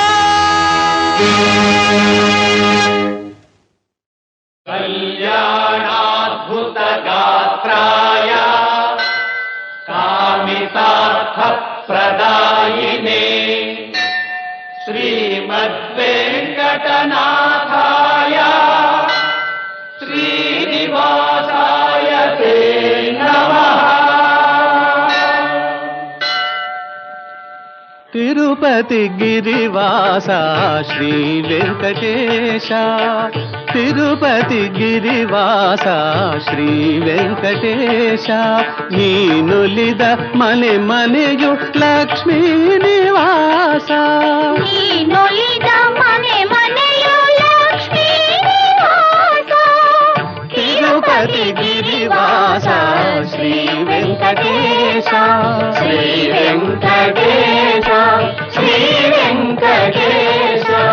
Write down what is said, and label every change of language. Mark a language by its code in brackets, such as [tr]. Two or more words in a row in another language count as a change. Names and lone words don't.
[sa] ಕಲ್ಯಾಣಾದ್ಭುತ ಗಾತ್ರಾಯ ಕಾಮಿತಾರ್ಥ ಪ್ರದಾಯಿನೇ श्रीमद्वेङ्कटनाथाय श्रीनिवासाय ते नमः। [kn] తిరుపతి గిరివాస శ్రీ వెంకటేశ తిరుపతి గిరివాಸ ಶ್ರೀ ವೆಂಕಟೇಶ ನೀನುಲಿದ ಮನೆ ಮನೆಯು ಲಕ್ಷ್ಮೀ ನಿವಾಸ ನೀನುಲಿದ ಮನೆ ಮನೆಯು ಲಕ್ಷ್ಮೀ ನಿವಾಸ ತಿರುಪತಿ ಗಿರಿವಾಸ ಶ್ರೀ ವೆಂಕಟೇಶ ಶ್ರೀ ವೆಂಕಟೇಶ ಶ್ರೀ ವೆಂಕಟೇಶ